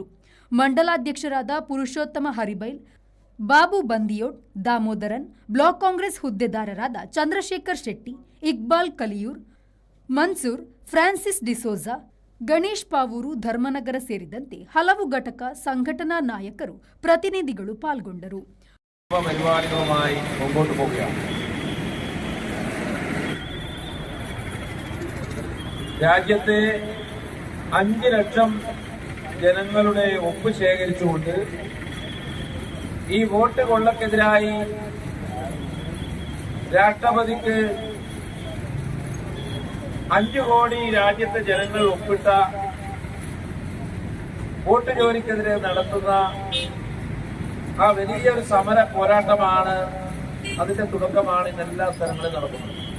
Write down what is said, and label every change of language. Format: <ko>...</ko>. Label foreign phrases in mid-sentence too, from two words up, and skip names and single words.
<kn>ಮಂಡಲಾಧ್ಯಕ್ಷರಾದ ಪುರುಷೋತ್ತಮ ಹರಿಬೈಲ್, ಬಾಬು ಬಂದಿಯೋಡ್, ದಾಮೋದರನ್, ಬ್ಲಾಕ್ ಕಾಂಗ್ರೆಸ್ ಹುದ್ದೆದಾರರಾದ ಚಂದ್ರಶೇಖರ್ ಶೆಟ್ಟಿ, ಇಕ್ಬಾಲ್ ಕಲಿಯೂರ್, ಮನ್ಸೂರ್, ಫ್ರಾನ್ಸಿಸ್ ಡಿಸೋಜಾ, ಗಣೇಶ್ ಪಾವೂರು, ಧರ್ಮನಗರ ಸೇರಿದಂತೆ ಹಲವು ಘಟಕ ಸಂಘಟನಾ ನಾಯಕರು, ಪ್ರತಿನಿಧಿಗಳು ಪಾಲ್ಗೊಂಡರು.</kn> <ml>പരിപാടികളുമായി മുമ്പോട്ട് പോവുകയാണ്. രാജ്യത്തെ 5 ലക്ഷം ജനങ്ങളുടെ ഒപ്പ് ശേഖരിച്ചുകൊണ്ട് ഈ വോട്ട് കൊള്ളക്കെതിരായി രാഷ്ട്രപതിക്ക് 5 കോടി രാജ്യത്തെ ജനങ്ങൾ ഒപ്പിട്ട വോട്ട് ജോലിക്കെതിരെ നടത്തുന്ന ആ വലിയൊരു സമര പോരാട്ടമാണ്, അതിന്റെ തുടക്കമാണ് ഇന്നെല്ലാ സ്ഥലങ്ങളിലും നടക്കുന്നത്.</ml>